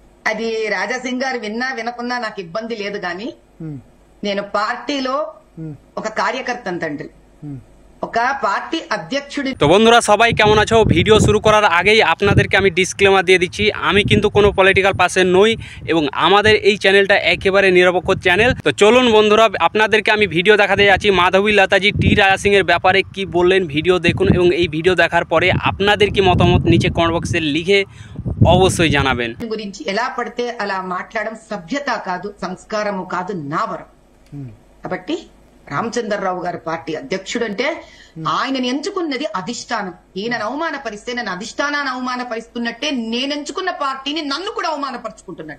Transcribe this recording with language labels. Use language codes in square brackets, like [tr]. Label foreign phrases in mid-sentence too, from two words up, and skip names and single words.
[te] అది రాజాసింగ్ గారు విన్నా వినకున్నా నాకు ఇబ్బంది లేదు గాని నేను పార్టీలో ఒక కార్యకర్త తండ్రి, ఒక পার্টি अध्यक्ष। [bn] তো বন্ধুরা সবাই কেমন আছো ভিডিও শুরু করার আগেই আপনাদেরকে আমি ডিসক্লেমার দিয়ে দিচ্ছি আমি কিন্তু কোনো [en] political person [bn] নই এবং আমাদের এই চ্যানেলটা একেবারে নিরপেক্ষ চ্যানেল। তো চলুন বন্ধুরা আপনাদেরকে আমি ভিডিও দেখাতে যাচ্ছি মাধবী লতাজি টি রাজা সিংহের ব্যাপারে কি বললেন ভিডিও দেখুন এবং এই ভিডিও দেখার পরে আপনাদের কি মতামত নিচে কমেন্ট বক্সে লিখে অবশ্যই জানাবেন। [te] గురించి ఎలా పడితే అలా మాట్లాడడం సభ్యత కాదు, సంస్కారము కాదు, నా వరం। కాబట్టి రామచంద్రరావు గారి పార్టీ అధ్యక్షుడు అంటే ఆయనని ఎంచుకున్నది అధిష్టానం। ఈయనను అవమానపరిస్తే నన్ను అధిష్టానాన్ని అవమానపరుస్తున్నట్టే, నేను ఎంచుకున్న పార్టీని నన్ను కూడా అవమానపరుచుకుంటున్నట్టే।